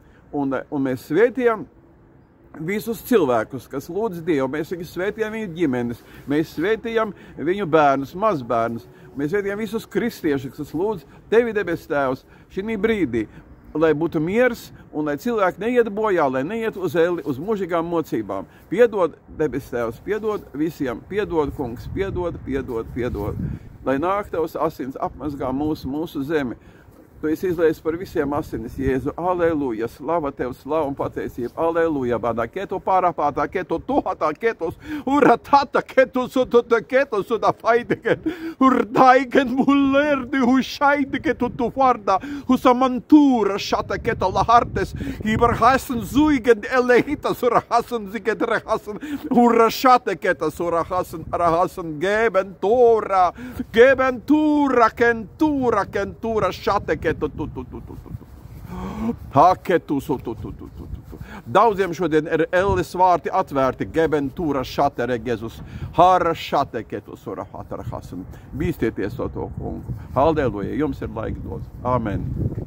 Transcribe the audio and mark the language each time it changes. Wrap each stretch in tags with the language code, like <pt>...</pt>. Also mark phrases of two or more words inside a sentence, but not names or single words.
<lv>Un mēs svētījam visus cilvēkus, kas lūdz Dievu, mēs viņus svētījam viņu ģimenes, mēs svētījam viņu bērnus, mazbērnus, mēs svētījam visus kristiešus, kas lūdz Tevi, debes Tēvs, šī brīdī, lai būtu miers un lai cilvēki neiet bojā, lai neiet uz elli, uz mūžīgām mocībām. Piedod, debes Tēvs, piedod visiem, piedod, kungs, piedod. Lai nāk Tavs asins apmazgā mūsu zemi. Tu esi izliejis par visiem asinis, Jēzu. Aleluja, slava Tev, slava un pateicība. Aleluja, bādā, keto pārāpātā, keto tuhatā, ketos, uratata, ketos, utota, ketos, uda faideken, urdaiken mullerdi, hušaidiken, tutu varda, husamantūra, šata, keto lahartes, ibarhasen zuigen, elehitas, urahasen, zigen, rehasen, urashate, ketas, urahasen, arahasen, gebentūra, kentura, šate, Daudziem šodien ir elles vārti atvērti, gebentūra šate regezus, hara šate ketus ora hatarhasen. Bīstieties to kungu. Halleluja, jums ir laika dots. Amen.</lv>